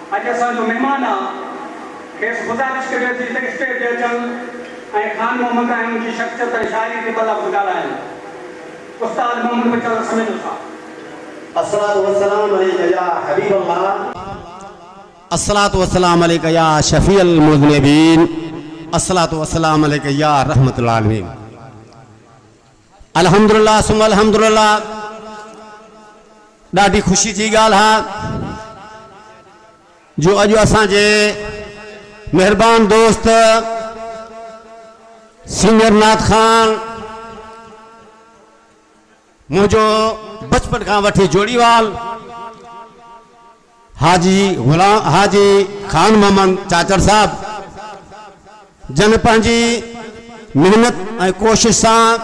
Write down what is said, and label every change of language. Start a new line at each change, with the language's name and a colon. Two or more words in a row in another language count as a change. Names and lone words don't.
Sindhi: अॼु असांजो महिमान आहे खेसि गुज़ारिश करियो थी त स्टेज ते अचनि ऐं ख़ान मोहम्मद ऐं उनजी शख़्सियत ऐं शाइरी ते ॿ लफ़्ज़ ॻाल्हाइनि। उस्ताद मोहम्मद बचन समेत साहब।
Arabic: الصلاة والسلام عليك يا حبيب الله, الصلاة والسلام عليك يا شفيع المذنبين، الصلاة والسلام عليك يا رحمة العالمين. الحمد لله ثم الحمد لله.
Sindhi: ॾाढी ख़ुशी जी ॻाल्हि आहे जो अॼु असांजे मेहरबान दोस्त सीनियर नाथ खान मुझो बचपन का वठी जोड़ीवाल हाजी खान मोहम्मद चाचर साहब जन पंहिंजी मेहनत ऐं कोशिश सां